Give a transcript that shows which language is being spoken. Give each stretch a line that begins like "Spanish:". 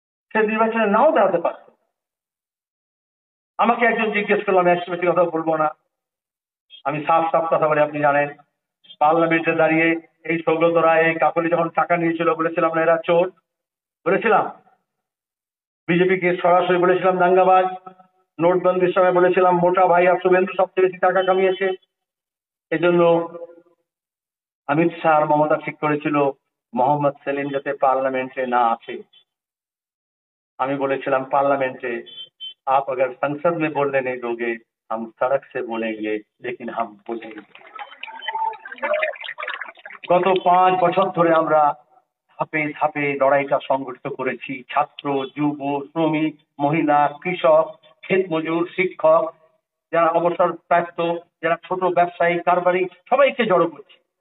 Bangla: সে নির্বাচনে নাও দাঁড়াতে পারত। আমাকে একজন জিজ্ঞেস করলাম, একটু বেশি কথা বলবো না, আমি সাফ সাফ কথা বলে, আপনি জানেন পার্লামেন্টে দাঁড়িয়ে এই সৌগত রায়, এই কাকলি যখন টাকা নিয়েছিল বলেছিলাম না এরা চোর, বলেছিলাম বিজেপিকে সরাসরি বলেছিলাম দাঙ্গাবাজ, নোটবন্দির সময় বলেছিলাম মোটা ভাই আর শুভেন্দু সবচেয়ে বেশি টাকা কামিয়েছে, এজন্য अमित शाह और ममता ठीक করেছিল মোহাম্মদ সেলিম যাতে পার্লামেন্টে না আসে। আমি বলেছিলাম পার্লামেন্টে
Hindi: आप अगर संसद में बोलने नहीं दोगे हम सड़क से बोलेंगे लेकिन हम बोलेंगे।
Bangla: গত 5 বছর ধরে আমরা ধাপে ধাপে লড়াইটা সংগঠিত করেছি। ছাত্র, যুব, শ্রমিক, মহিলা, কৃষক, ক্ষেত মজুর, শিক্ষক, যারা অবসরপ্রাপ্ত, যারা ছোট ব্যবসায়ী, কারবারি, সবাইকে জড়ো করছি।